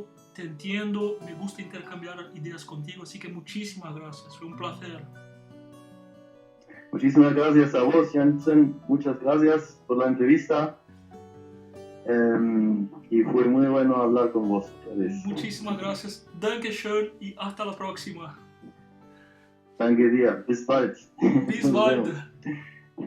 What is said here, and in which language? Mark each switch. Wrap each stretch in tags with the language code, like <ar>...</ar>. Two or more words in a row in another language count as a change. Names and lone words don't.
<es>Te entiendo, me gusta intercambiar ideas contigo, así que muchísimas gracias, fue un placer. Muchísimas gracias a vos, Jansen, muchas gracias por la entrevista y fue muy bueno hablar con vos. Muchísimas gracias,</es> <de>danke schön</de> <es>y hasta la próxima.</es> <de>Danke dir, bis bald. Bis bald.</de>